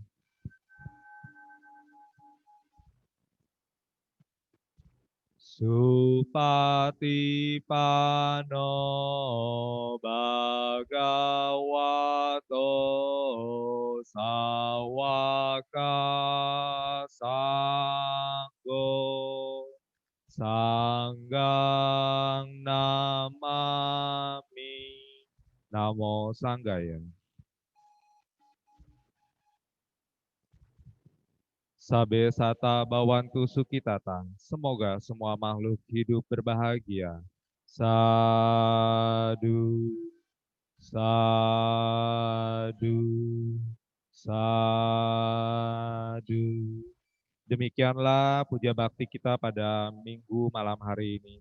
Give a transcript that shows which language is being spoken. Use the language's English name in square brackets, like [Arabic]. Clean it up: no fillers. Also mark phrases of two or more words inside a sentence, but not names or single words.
[Pali] Supatipano Bhagavato Sawaka Sanggo Sanggang Namami. Namo Sanggaya. Sabe sata bawantu sukitata. [Indonesian] Semoga semua makhluk hidup berbahagia. [Pali] Sadu, sadu, sadu. [Indonesian] Demikianlah puja bakti kita pada minggu malam hari ini.